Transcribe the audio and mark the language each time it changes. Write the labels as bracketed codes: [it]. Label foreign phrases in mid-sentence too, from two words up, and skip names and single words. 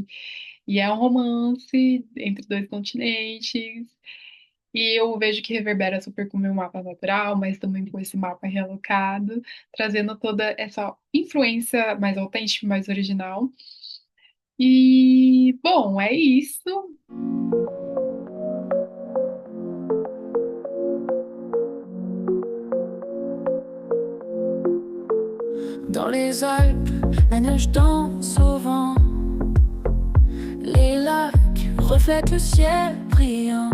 [pt] E é um romance entre dois continentes. E eu vejo que reverbera super com o meu mapa natural, mas também com esse mapa realocado, trazendo toda essa influência mais autêntica, mais original. E, bom, é isso. [fr] Dans les Alpes, la neige danse au vent. Les lacs reflètent le ciel brillant.